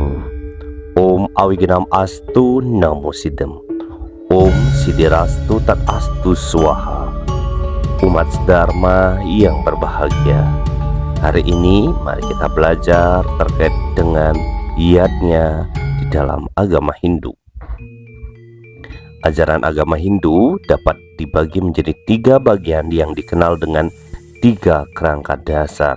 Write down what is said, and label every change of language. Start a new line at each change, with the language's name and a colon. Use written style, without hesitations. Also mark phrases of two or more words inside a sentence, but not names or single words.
Sanskrit: Om Awigenam Astu Namo Sidem. Om Sidirastu Tat Astu Swaha.
Indonesian: Umat Dharma yang berbahagia, hari ini mari kita belajar terkait dengan yatnya di dalam agama Hindu. Ajaran agama Hindu dapat dibagi menjadi 3 bagian yang dikenal dengan 3 kerangka dasar.